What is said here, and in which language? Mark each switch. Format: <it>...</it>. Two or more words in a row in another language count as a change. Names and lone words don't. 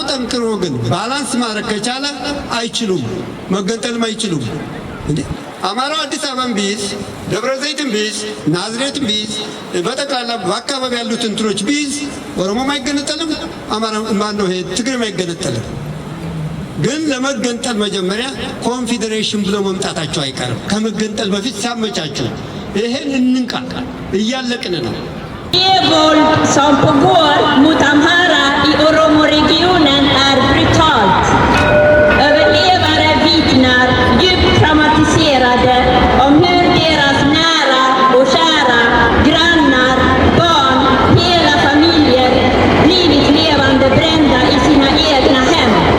<am>ጠንክሮ ግን ባላንስ ማድረግ ከቻለ አይችሉም፣ መገንጠልም አይችሉም። አማራው አዲስ አበባን ቢይዝ፣ ደብረ ዘይትን ቢይዝ፣ ናዝሬትን ቢይዝ፣ በጠቅላላ በአካባቢ ያሉት እንትኖች ቢይዝ ኦሮሞም አይገነጠልም፣ አማራ ማነው ይሄ ትግሬም አይገነጠልም። ግን ለመገንጠል መጀመሪያ ኮንፌዴሬሽን ብለው መምጣታቸው አይቀርም። ከመገንጠል በፊት ሲያመቻቸው ይሄን እንንቃ፣ እያለቅን ነው።</am> <sv>Det våld som pågår mot Amhara i Oromo-regionen är brutalt. Överlevare vittnar djupt traumatiserade om hur deras nära och kära, grannar, barn, hela familjer blivit levande brända i sina egna hem.</sv>